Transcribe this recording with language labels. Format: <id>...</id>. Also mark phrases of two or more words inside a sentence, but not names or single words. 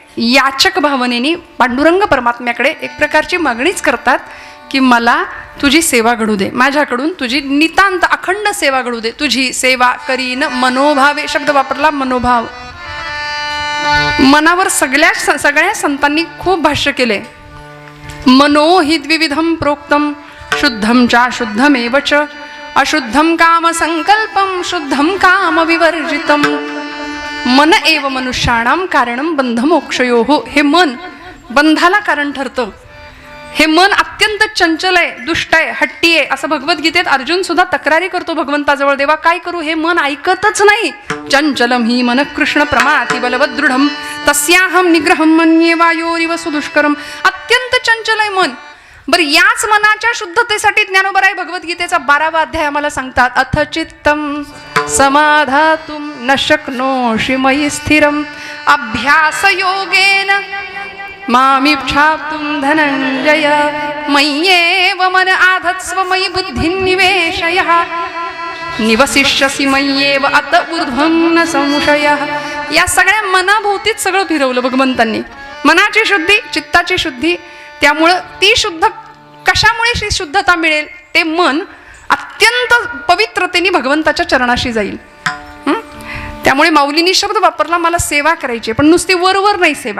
<mr>याचक भावनेने पांडुरंग परमात्म्याकडे एक प्रकारची मागणीच करतात की मला तुझी सेवा घडू दे, माझ्याकडून तुझी नितांत अखंड सेवा घडू दे, तुझी सेवा करीन मनोभावे. शब्द वापरला मनोभाव. मनावर सगळ्या संतांनी खूप भाष्य केले.</mr> <sa>मनो हि द्विविधम प्रोक्तम शुद्धम च शुद्धमेव च अशुद्धम काम संकल्पम शुद्धम काम विवर्जितम. मन एव मनुष्याणाम कारणम बंध मोक्षयोः.</sa> <mr>हे मन बंधाला कारण ठरतं. हे मन अत्यंत चंचल आहे, दुष्ट आहे, हट्टी आहे, असं भगवद्गीतेत अर्जुन सुद्धा तक्रारी करतो भगवंताजवळ, देवा काय करू, हे मन ऐकतच नाही.</mr> <sa>चंचलम ही मन कृष्ण प्रमाति बलवद दृढम तस्याहम निग्रहम मन्ये वायोरिव सुदुष्करम.</sa> <mr>अत्यंत चंचल आहे मन. बरं, याच मनाच्या शुद्धतेसाठी ज्ञानोबराय भगवद्गीतेचा 12वा अध्याय आम्हाला सांगतात.</mr> <sa>अथ चित्तम समाधातुम न शक्नोषि मयि स्थिरम अभ्यास योगेन मामिच्छाप्तुं धनंजय मय्येव मन आधत्स्व मयि बुद्धिं निवेशयः निवसिष्यसि मय्येव अत ऊर्ध्वं न संशयः.</sa> <mr>या सगळ्या मनाभोवतीच सगळं फिरवलं भगवंतांनी. मनाची शुद्धी, चित्ताची शुद्धी. त्यामुळं ती शुद्ध, कशामुळे शुद्धता मिळेल, ते मन अत्यंत पवित्रतेने भगवंताच्या चरणाशी जाईल. त्यामुळे माऊलींनी शब्द वापरला, मला सेवा करायची, पण नुसती वरवर नाही सेवा.</mr>